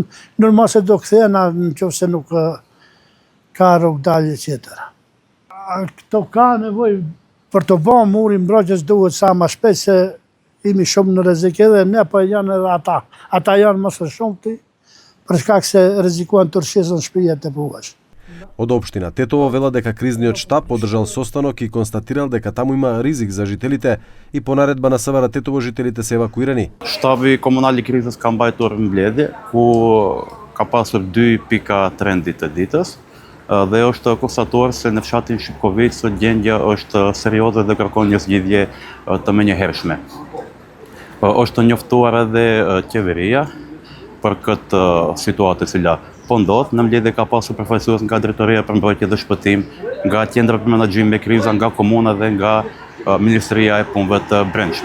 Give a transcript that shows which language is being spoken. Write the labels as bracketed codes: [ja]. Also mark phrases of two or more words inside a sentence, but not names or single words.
[sq] Normal se do kthehena në qoftë se nuk ka rrugë dalje tjetër. Këto ka nevoj për të bënë muri mbrojtjes duhet sa ma shpejt se imi shumë në rrezik edhe ne, po janë edhe ata. Ata janë më së shumti, për shkak se rrezikuan të rrshesën shtëpijet e pugash. [mk] Од општина Тетово вела дека кризниот штаб одржал состанок и констатирал дека таму има ризик за жителите и по наредба на СВР Тетово жителите се евакуирани. [sq] Shtabi komunal i krizës ka mbajtur mbledhje ku ka pasur 2 pika trendi të ditës dhe është konstatuar se në fshatin Shipkovicë gjendja është serioze dhe kërkon një zgjidhje të menjëhershme. Është njoftuar edhe qeveria për këtë situatë e cila po ndodh, në mbledhje ka pasur përfaqësues nga Drejtoria për Mbrojtje dhe Shpëtim, nga Qendra për Menaxhim me Kriza, nga komuna dhe nga Ministria e Punëve të Brendshme.